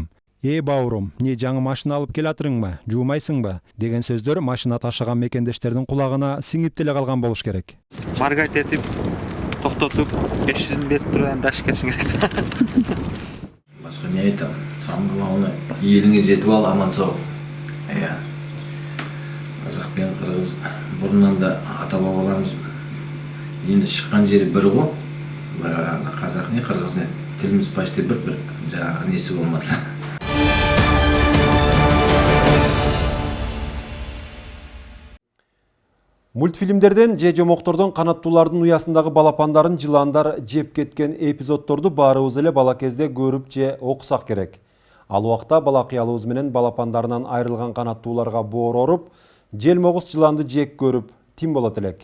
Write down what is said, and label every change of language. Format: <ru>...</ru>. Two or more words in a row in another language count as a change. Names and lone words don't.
<ky>Бауырум, не жаңы машина алып келатырыңбы, жуумайсыңбы деген сөздөр машина ташыган мекендештердин кулагына сиңип деле калган болуш керек. Маргайт этип, токтотуп, 500 берип турган даш кетишиң керек. Башка не айтам?</ky> <ru>Самый главный,</ru> <kk>елиңе жетип ал, аман сау. Казак пен кыргыз бурунан да ата-бабаларыбыз енді шыққан жері бір ғой. Былай қарағанда қазақ не, қырғыз не, тіліміз почти бір жаңағы несі болмаса.</kk> <ky>Мультфильмдерден же жомоктордон канаттуулардын уясындагы балапандарын жыландар жеп кеткен эпизоддорду баарыбыз эле бала кезде көрүп же окусак керек. Ал убакта бала кыялыбыз менен балапандарынан айрылган канаттууларга боор оруп, желмогуз жыланды жек көрүп, тим болот элек.</ky>